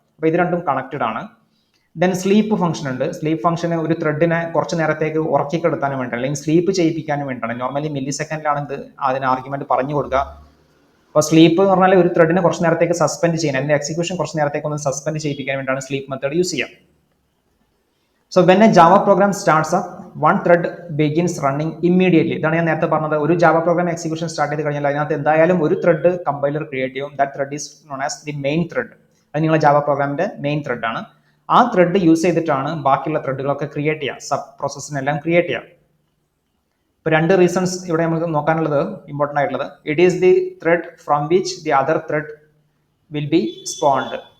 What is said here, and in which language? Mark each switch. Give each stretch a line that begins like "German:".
Malayalam: അപ്പോൾ ഇത് രണ്ടും കണക്റ്റഡ് ആണ്. ദെൻ സ്ലീപ്പ് ഫംഗ്ഷൻ ഉണ്ട്. സ്ലീപ്പ് ഫംഗ്ഷന് ഒരു ത്രെഡിനെ കുറച്ച് നേരത്തേക്ക് ഉറക്കിക്കെടുത്താനും വേണ്ടി അല്ലെങ്കിൽ സ്ലീപ്പ് ചെയ്യിപ്പിക്കാനും വേണ്ടിയാണ്. നോർമലി മില്ലി സെക്കൻഡിലാണ് ഇത് അതിന് ആർഗ്യുമെന്റ് പറഞ്ഞു കൊടുക്കുക. അപ്പോൾ സ്ലീപ്പ് എന്ന് പറഞ്ഞാൽ ഒരു ത്രെഡിനെ കുറച്ച് നേരത്തേക്ക് സസ്പെൻഡ് ചെയ്യാൻ, അതിന്റെ എക്സിക്യൂഷൻ കുറച്ച് നേരത്തേക്ക് ഒന്ന് സസ്പെൻഡ് ചെയ്യിപ്പിക്കാൻ വേണ്ടിയാണ് സ്ലീപ്പ് മെത്തേഡ് യൂസ് ചെയ്യുക.
English: So when a Java program starts up, one thread begins running immediately.
Malayalam: ഇതാണ് ഞാൻ നേരത്തെ പറഞ്ഞത്. ഒരു ജാവ പ്രോഗ്രാം എക്സിക്യൂഷൻ സ്റ്റാർട്ട് ചെയ്ത് കഴിഞ്ഞാൽ അതിനകത്ത് എന്തായാലും ഒരു ത്രെഡ് കമ്പൈലർ ക്രിയേറ്റ് ചെയ്യും.
English: That thread is known as the main thread.
Malayalam: അത് നിങ്ങളുടെ ജാവ പ്രോഗ്രാമിന്റെ മെയിൻ ത്രെഡ് ആണ്. ആ ത്രെഡ് യൂസ് ചെയ്തിട്ടാണ് ബാക്കിയുള്ള ത്രെഡുകളൊക്കെ ക്രിയേറ്റ് ചെയ്യുക, സബ് പ്രോസസ്സിനെല്ലാം ക്രിയേറ്റ് ചെയ്യുക. ഇപ്പോൾ രണ്ട് റീസൺസ് ഇവിടെ നമുക്ക് നോക്കാനുള്ളത് ഇമ്പോർട്ടൻ്റ് ആയിട്ടുള്ളത്.
English: It is the thread from which the other thread will be spawned.